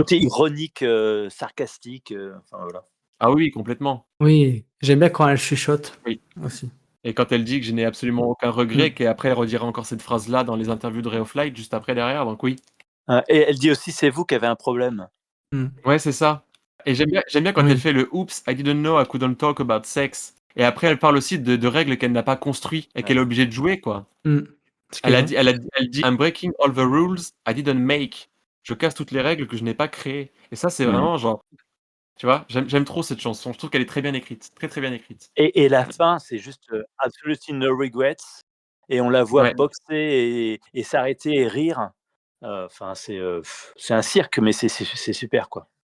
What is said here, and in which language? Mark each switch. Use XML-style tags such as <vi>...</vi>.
<fr>côté ironique, sarcastique. Enfin, voilà. Ah oui, complètement. Oui, j'aime bien quand elle chuchote Oui. aussi. Et quand elle dit que je n'ai absolument aucun regret, qu'après elle redira encore cette phrase-là dans les interviews de Ray of Light, juste après derrière, donc oui. Et elle dit aussi c'est vous qui avez un problème. Ouais, c'est ça. Et j'aime bien quand Oui. elle fait le</fr> <en>Oops, I didn't know I couldn't talk about sex.</en> <fr>Et après, elle parle aussi de règles qu'elle n'a pas construites et qu'elle est obligée de jouer, quoi. Elle dit</fr> <en>I'm breaking all the rules I didn't make.</en> <fr>Je casse toutes les règles que je n'ai pas créées. Et ça, c'est vraiment genre, tu vois, j'aime trop cette chanson. Je trouve qu'elle est très bien écrite, très très bien écrite. Et la fin, c'est juste</fr> <en>absolutely no regrets.</en> <fr>Et on la voit Ouais. boxer et s'arrêter et rire. Enfin, c'est un cirque, mais c'est super, quoi.</fr>